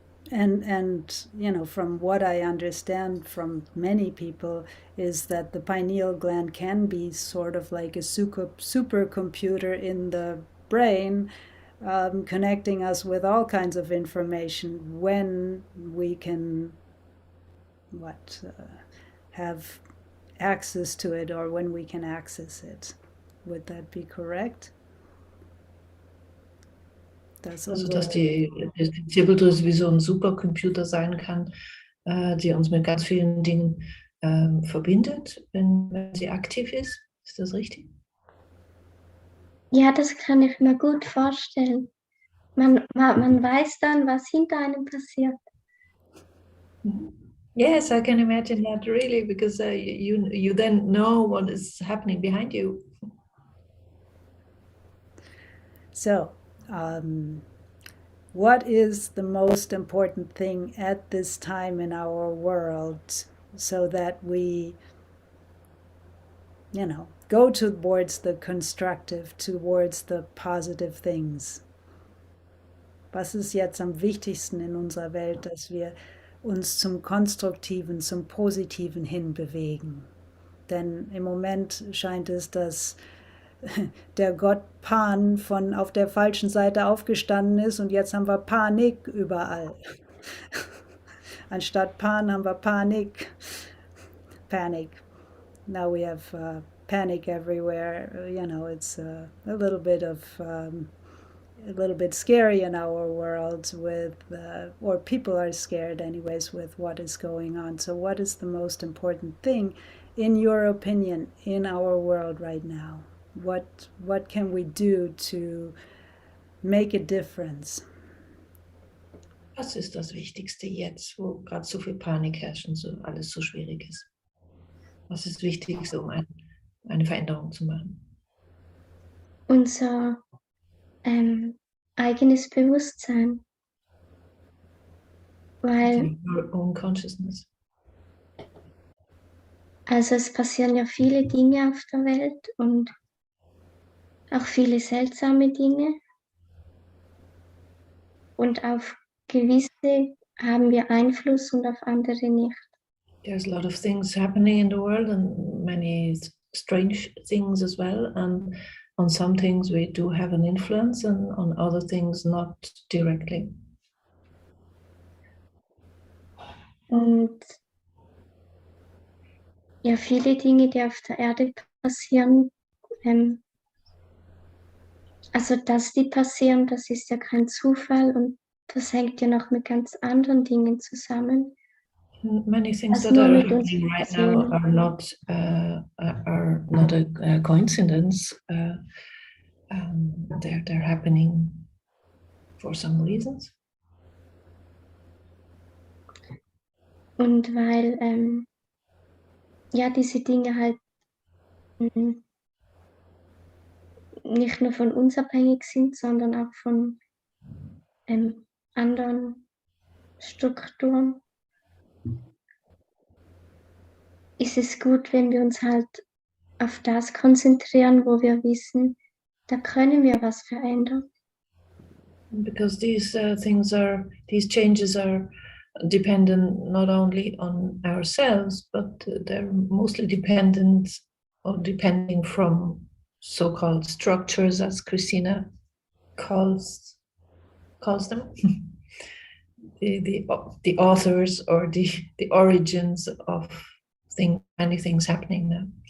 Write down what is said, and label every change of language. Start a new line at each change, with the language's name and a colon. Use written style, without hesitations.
English: And from what I understand from many people is that the pineal gland can be sort of like a supercomputer in the brain, connecting us with all kinds of information when we can have access to it, or when we can access it. Would that be correct?
German: Also dass die Zirbeldrüse wie so ein Supercomputer sein kann, die uns mit ganz vielen Dingen verbindet, wenn sie aktiv ist. Ist das richtig? Ja, das kann ich mir gut vorstellen. Man weiß dann, was hinter einem passiert.
English: Yes, I can imagine that really, because you then know what is happening behind you. So, what is the most important thing at this time in our world so that we, go towards the constructive, towards the positive things?
German: Was ist jetzt am wichtigsten in unserer Welt, dass wir uns zum Konstruktiven, zum Positiven hinbewegen? Denn im Moment scheint es, dass der Gott Pan auf der falschen Seite aufgestanden ist und jetzt haben wir Panik überall. Anstatt Pan haben wir Panik.
English: Panic. Now we have panic everywhere. You know, it's a little bit of a little bit scary in our world with, or people are scared anyways with what is going on. So what is the most important thing, in your opinion, in our world right now? What can we do to make a difference?
German: Was ist das Wichtigste jetzt, wo gerade so viel Panik herrscht und so alles so schwierig ist? Was ist das Wichtigste, um eine Veränderung zu machen? Unser eigenes Bewusstsein. Weil,
English: Your own consciousness.
German: also es passieren ja viele Dinge auf der Welt und auch viele seltsame Dinge. Und auf gewisse haben wir Einfluss und auf andere nicht.
English: There's a lot of things happening in the world and many strange things as well. And on some things we do have an influence and on other things not directly.
German: Und ja, viele Dinge, die auf der Erde passieren, also dass die passieren, das ist ja kein Zufall und das hängt ja noch mit ganz anderen Dingen zusammen.
English: Many things
German: Also
English: that
German: nur
English: are
German: mit uns
English: happening right now
German: persönlich.
English: are not a coincidence. They're happening for some reasons.
German: Und weil ja diese Dinge halt nicht nur von uns abhängig sind, sondern auch von anderen Strukturen, ist es gut, wenn wir uns halt auf das konzentrieren, wo wir wissen, da können wir was verändern.
English: Because these these changes are dependent not only on ourselves, but they're mostly dependent or depending from so-called structures, as Christina calls them, the authors or the origins of many things happening now.